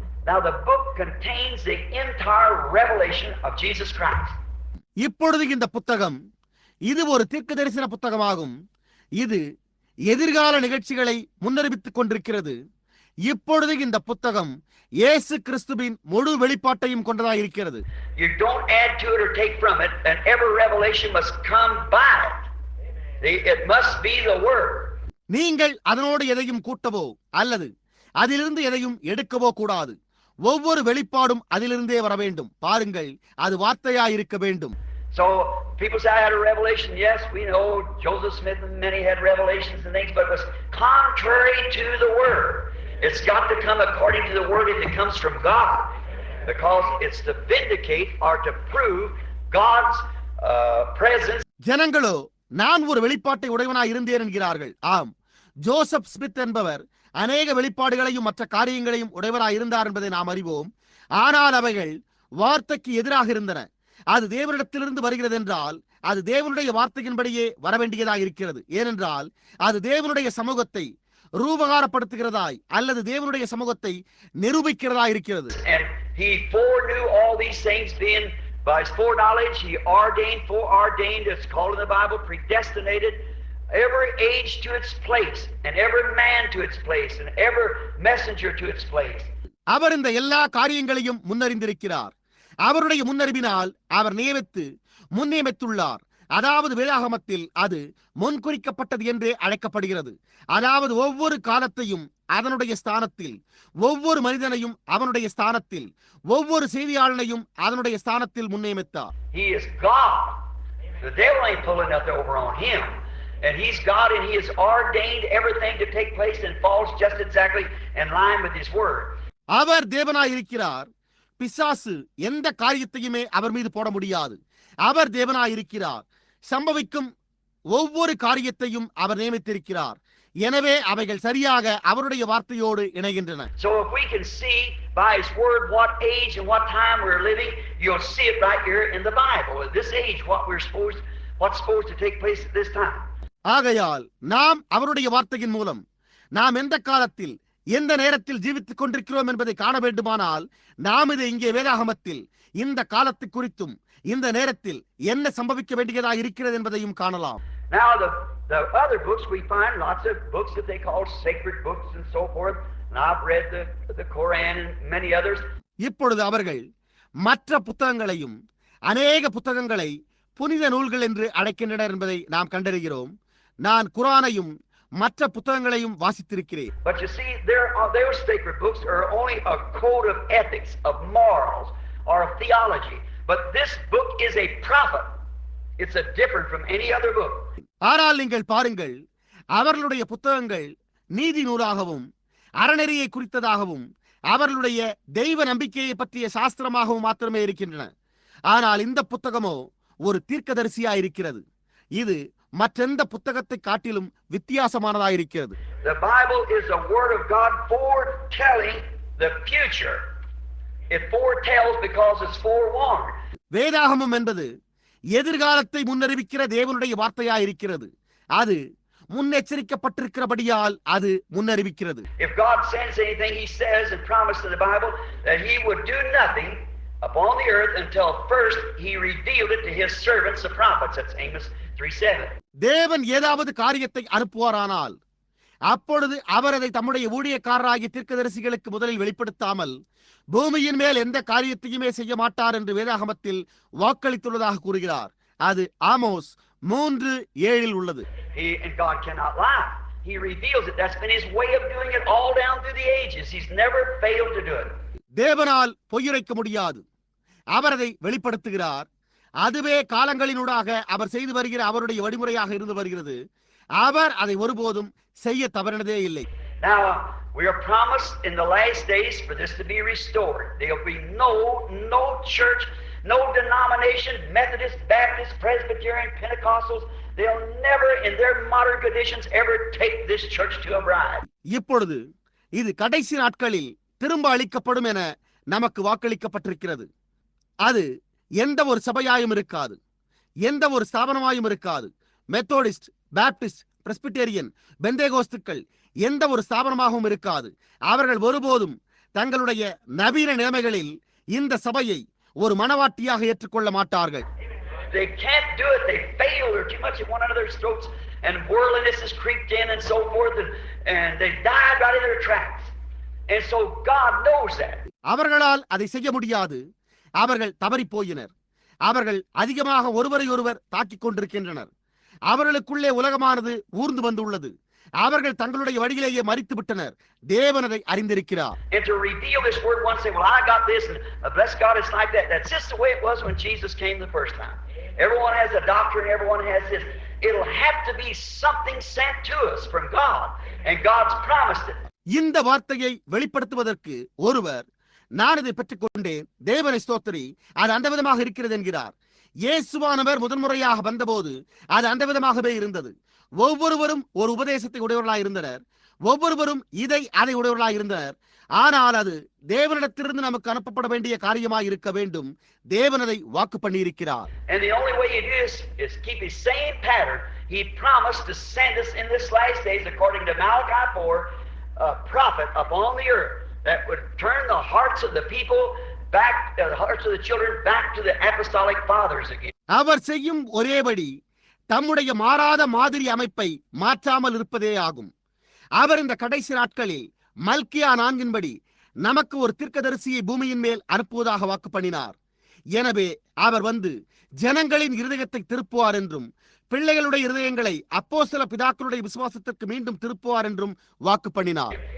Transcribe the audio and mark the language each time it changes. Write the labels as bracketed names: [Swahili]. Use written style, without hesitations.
[English] Now the book contains the entire revelation of Jesus Christ. [Tamil] இப்பொழுது இந்த புத்தகம் இது ஒரு தீர்க்கதரிசன புத்தகமாகும். இது எதிர்கால நிகழ்ச்சிகளை முன்னறிவித்துக் கொண்டிருக்கிறது. இப்பொழுது இந்த புத்தகம் இயேசு கிறிஸ்துவின் முழு வெளிப்பாட்டையும் கொண்டதாக இருக்கிறது. [English] You don't add to it or take from it, and every revelation must come by it. It must be the word. [Tamil] நீங்கள் அதனோடு எதையும் கூட்டவோ அல்லது அதிலிருந்து எதையும் எடுக்கவோ கூடாது. ஒவ்வொரு வெளிப்பாடும் அதிலிருந்தே வர வேண்டும். பாருங்கள், அது வார்த்தையாய் இருக்க வேண்டும். [English] So people say I had a revelation. Yes, we know Joseph Smith and many had revelations and things, but it was contrary to the word. It's got to come according to the word if it comes from God, because it's to vindicate or to prove God's presence. [Tamil] ஜனங்களோ நான் ஒரு வெளிப்பாட்டை உடையவனாய் இருந்தேன் என்கிறார்கள். ஆம், Joseph Smith என்பவர் அநேக வெளிப்பாடுகளையும் மற்ற காரியங்களையும் உடையவராய் இருந்தார் என்பதை நாம் அறிவோம். ஆனால் அவைகள் வார்த்தைக்கு எதிராக இருந்தன. அது தேவனிடத்திலிருந்து வருகிறது என்றால் அது தேவனுடைய வார்த்தையின்படியே வரவேண்டியதாக இருக்கிறது. ஏனென்றால் அது தேவனுடைய சமூகத்தை ரூபகாரப்படுத்துகிறதாய் அல்லது தேவனுடைய சமூகத்தை நிரூபிக்கிறதா இருக்கிறது. [English] He foreknew all these things, being by his foreknowledge he foreordained, it's called in the Bible, predestinated every age to its place, and every man to its place, and every messenger to its place. [Tamil] அவர் இந்த எல்லா காரியங்களையும் முன்னறிந்திருக்கிறார். அவருடைய முன்னறிவினால் அவர் முன்னியமித்துள்ளார். அதாவது வேதாகமத்தில் அது முன்குறிக்கப்பட்டது என்றே அழைக்கப்படுகிறது. அதாவது ஒவ்வொரு காலத்தையும் அதனுடைய ஸ்தானத்தில், ஒவ்வொரு மனிதனையும் அவனுடைய ஸ்தானத்தில், ஒவ்வொரு செய்தியாளனையும் அதனுடைய ஸ்தானத்தில் முன்னியமித்தார். [English] He is God. The devil ain't pulling nothing over on him. And he's God, and he has ordained everything to take place and falls just exactly in line with his word. [Tamil] அவர் தேவனாய் இருக்கிறார். பிசாசு எந்த காரியத்தையுமே அவர் மீது போட முடியாது. அவர் தேவனாய் இருக்கிறார். சம்பவிக்கும் ஒவ்வொரு காரியத்தையும் அவர் நியமித்திருக்கிறார். எனவே அவைகள் சரியாக அவருடைய வார்த்தையோடு இணைகின்றன. [English] So if we can see by his word what age and what time we're living, you'll see it right here in the Bible. At this age, what's supposed to take place at this time. [Tamil] ஆகையால் நாம் அவருடைய வார்த்தையின் மூலம் நாம் எந்த காலத்தில் எந்த நேரத்தில் ஜீவித்துக் கொண்டிருக்கிறோம் என்பதை காண வேண்டுமானால் நாம் இதை இங்கே வேதாகமத்தில் இந்த காலத்தை குறித்தும் இந்த நேரத்தில் என்ன சம்பவிக்க வேண்டியதாக இருக்கிறது என்பதையும் காணலாம். [English] Now the other books we find lots of books that they call sacred books and so forth. And I've read the Quran and many others. [Tamil] இப்பொழுது அவர்கள் மற்ற புத்தகங்களையும் அநேக புத்தகங்களை புனித நூல்கள் என்று அழைக்கின்றனர் என்பதை நாம் கண்டறிகிறோம். நான் குரானையும் மற்ற புத்தகங்களையும் வாசித்திருக்கிறேன். [English] But you see, those sacred books are only a code of ethics, of morals, or of theology. But this book is a prophet. It's a different from any other book. [Tamil] ஆனால் நீங்கள் பாருங்கள், அவர்களுடைய புத்தகங்கள் நீதி நூலாகவும் அறநெறியை குறித்ததாகவும் அவர்களுடைய தெய்வ நம்பிக்கையை பற்றிய சாஸ்திரமாகவும் மாத்திரமே இருக்கின்றன. ஆனால் இந்த புத்தகமோ ஒரு தீர்க்கதரிசியாயிருக்கிறது. இது மற்றெந்த புத்தகத்தை காட்டிலும் வித்தியாசமானதாயிருக்கிறது. [English] The Bible is a word of God foretelling the future. It foretells because it's forewarned. [Tamil] வேதாகமம் என்பது எதிர்காலத்தை முன்னறிவிக்கிற தேவனுடைய வார்த்தையாயிருக்கிறது. அது முன்னெச்சரிக்கப்பட்டிருக்கிறபடியால் அது முன்னறிவிக்கிறது. [English] If God sends anything, He says and promised in the Bible that He would do nothing upon the earth until first He revealed it to His servants, the prophets. That's Amos 3:7. [Tamil] தேவன் ஏதாவது காரியத்தை அனுப்புவாரானால் அப்பொழுது அவர் அதை தம்முடைய ஊழியக்காரராகிய தீர்க்கதரிசிகளுக்கு முதலில் வெளிப்படுத்தாமல் பூமியின் மேல் எந்த காரியத்தையுமே செய்ய மாட்டார் என்று வேதாகமத்தில் வாக்களித்துள்ளதாக கூறுகிறார். அது ஆமோஸ் 3:7 உள்ளது. [English] And God cannot lie. He reveals it. That's been His way of doing it all down through the ages. He's never failed to do it. [Tamil] தேவனால் பொய்யுரைக்க முடியாது. அவர் அதை வெளிப்படுத்துகிறார். அதுவே காலங்களினூடாக அவர் செய்து வருகிற அவருடைய வழிமுறையாக இருந்து வருகிறது. அவர் அதை ஒருபோதும் செய்ய தவறினதே இல்லை. [English] Now we are promised in the last days for this to be restored. There will be no church, no denomination, Methodist, Baptist, Presbyterian, Pentecostals. They'll never in their modern conditions ever take this church to a bride. [Tamil] இப்பொழுது இது கடைசி நாட்களில் திரும்ப அளிக்கப்படும் என நமக்கு வாக்களிக்கப்பட்டிருக்கிறது. அது எந்த ஒரு சபையாயும் இருக்காது, எந்த ஒரு ஸ்தாபனமாயும் இருக்காது. மெத்தோடிஸ்ட், பாப்டிஸ்ட், பிரெஸ்பிட்டேரியன், பெந்தேகோஸ்துக்கள் எந்த ஒரு ஸ்தாபனமாகவும் இருக்காது. அவர்கள் ஒருபோதும் தங்களுடைய நவீன நிலைமைகளில் இந்த சபையை ஒரு மனவாட்டியாக ஏற்றுக்கொள்ள மாட்டார்கள். [English] They can't do it. They fail. They're too much at one another's throats, and worldliness has creeped in and so forth, and they died right in their tracks. And so God knows that. [Tamil] அவர்களால் அதை செய்ய முடியாது. அவர்கள் தவறி போயினர். அவர்கள் அதிகமாக ஒருவரை ஒருவர் தாக்கிக் கொண்டிருக்கின்றனர். அவர்களுக்குள்ளே உலகமானது ஊர்ந்து வந்துள்ளது. அவர்கள் தங்களுடைய வழியிலேயே மரித்து விட்டனர். தேவன் அதை அறிந்திருக்கிறார். [English] And to reveal this word once, say, well, I got this, and bless God, it's like that. That's just the way it was when Jesus came the first time. Everyone has a doctrine, everyone has this. It'll have to be something sent to us from God, and God's promised it. [Tamil] இந்த வார்த்தையை வெளிப்படுத்துவதற்கு ஒருவர், நான் இதை பெற்றுக்கொண்டேன், தேவனை ஸ்தோத்திரி, அது அந்த விதமாக இருக்கிறது என்கிறார். இயேசுவானவர் முதன்முறையாக வந்தபோது அது அந்த விதமாகவே இருந்தது. ஒவ்வொருவரும் ஒரு உபதேசத்தை உடையவர்களாக இருந்தனர். ஒவ்வொருவரும் இதை அதை உடையவர்களாக இருந்தனர். ஆனால் அது தேவனிடத்திலிருந்து நமக்கு அனுப்பப்பட வேண்டிய காரியமாய் இருக்க வேண்டும். தேவன் அதை வாக்கு பண்ணி இருக்கிறார். [English] And the only way you do this is keep His same pattern. He promised to send us in this last days, according to Malachi 4, a prophet upon the earth that would turn the hearts of the people back, the hearts of the children back to the apostolic fathers again. [Tamil] அவர் செய்யும் ஒரேபடி தம்முடைய மாறாத மாதிரி அமைப்பை மாற்றாமல் இருப்பதே ஆகும். அவர் இந்த கடைசி நாட்களில் மல்கியா 4 நமக்கு ஒரு தீர்க்கதரிசியை பூமியின் மேல் அனுப்புவதாக வாக்கு பண்ணினார். எனவே அவர் வந்து ஜனங்களின் இருதயத்தை திருப்புவார் என்றும் பிள்ளைகளுடைய இருதயங்களை அப்போஸ்தல பிதாக்களுடைய விசுவாசத்திற்கு மீண்டும் திருப்புவார் என்றும் வாக்கு பண்ணினார்.